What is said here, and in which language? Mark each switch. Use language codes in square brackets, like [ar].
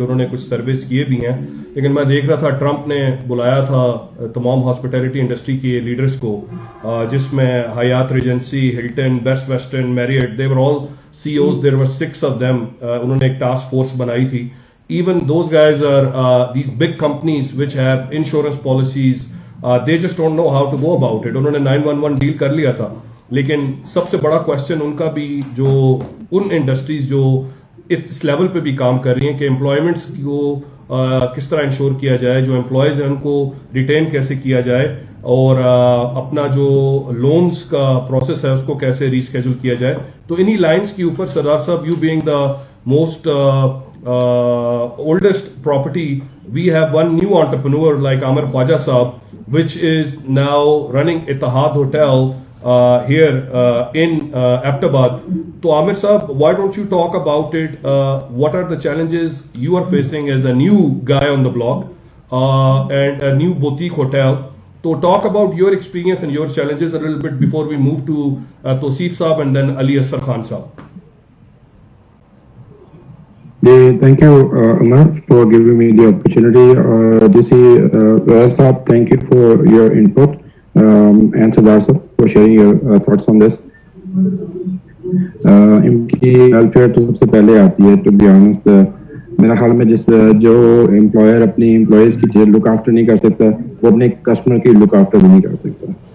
[ur] انہوں نے کچھ سروس کیے بھی ہیں, لیکن میں دیکھ رہا تھا ٹرمپ نے بلایا تھا تمام ہاسپٹیلٹی انڈسٹری کے لیڈرز کو, جس میں حیات regency, Hilton, best western, Marriott, [en] they were all CEOs, there were 6 of them. [ur] انہوں نے ایک ٹاسک فورس بنائی تھی. [en] Even those guys are these big companies which have insurance policies, they just don't know how to go about it. [ur] انہوں نے 911 deal کر لیا تھا, لیکن سب سے بڑا کوشچن ان کا بھی جو ان انڈسٹریز جو اس لیول پہ بھی کام کر رہی ہیں کہ امپلائمنٹس کو کس طرح انشور کیا جائے, جو امپلائیز ہیں ان کو ریٹین کیسے کیا جائے, اور اپنا جو لونز کا پروسیس ہے اس کو کیسے ریسکیجول کیا جائے. تو انہی لائنز کے اوپر [en] سردار صاحب, you being the most oldest property, we have one new entrepreneur like Amar Khwaja Saab, which is now running Ittihad Hotel here in Abbottabad. So Amir Saab, why don't you talk about it? What are the challenges you are facing as a new guy on the block and a new boutique hotel? So talk about your experience and your challenges a little bit before we move to Tosif Saab and then Ali Asar Khan Saab. Thank you, Umar, for giving me the opportunity. DC Saab, thank you for your input, and Sardar Saab for sharing your thoughts on this. [ur] ان کی welfare تو سب سے پہلے آتی ہے, [en] To be honest. [ur] میرا خیال میں جو امپلائر اپنی امپلائیز کی لک آفٹر نہیں کر سکتا, وہ اپنے کسٹمر کی لک آفٹر بھی نہیں کر سکتا.